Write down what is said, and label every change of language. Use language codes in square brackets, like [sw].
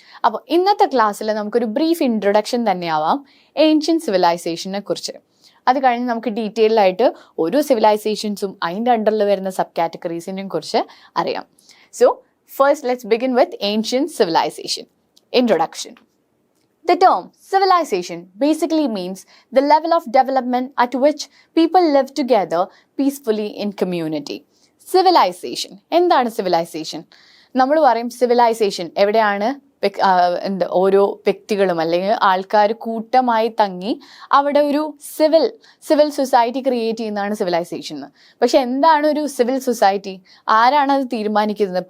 [ml] അപ്പോൾ ഇന്നത്തെ ക്ലാസ്സിൽ നമുക്കൊരു ബ്രീഫ് ഇൻട്രൊഡക്ഷൻ തന്നെയാവാം ഏൻഷ്യൻ സിവിലൈസേഷനെ കുറിച്ച്. അത് കഴിഞ്ഞ് നമുക്ക് ഡീറ്റെയിൽ ആയിട്ട് ഓരോ സിവിലൈസേഷൻസും അതിൻ്റെ അണ്ടറിൽ വരുന്ന സബ് കാറ്റഗറീസിനെയും കുറിച്ച് അറിയാം. [en] So first let's begin with ancient civilization. Introduction. The term civilization basically means the level of development at which people live together peacefully in community. [ml] Civilization. എന്താണ് സിവിലൈസേഷൻ? നമ്മൾ പറയും സിവിലൈസേഷൻ എവിടെയാണ് ഓരോ വ്യക്തികളും അല്ലെങ്കിൽ ആൾക്കാർ കൂട്ടമായി തങ്ങി അവിടെ ഒരു സിവിൽ സൊസൈറ്റി ക്രിയേറ്റ് ചെയ്യുന്നതാണ് സിവിലൈസേഷൻ. പക്ഷെ എന്താണ് ഒരു സിവിൽ സൊസൈറ്റി? ആരാണ് അത് തീരുമാനിക്കുന്നത്?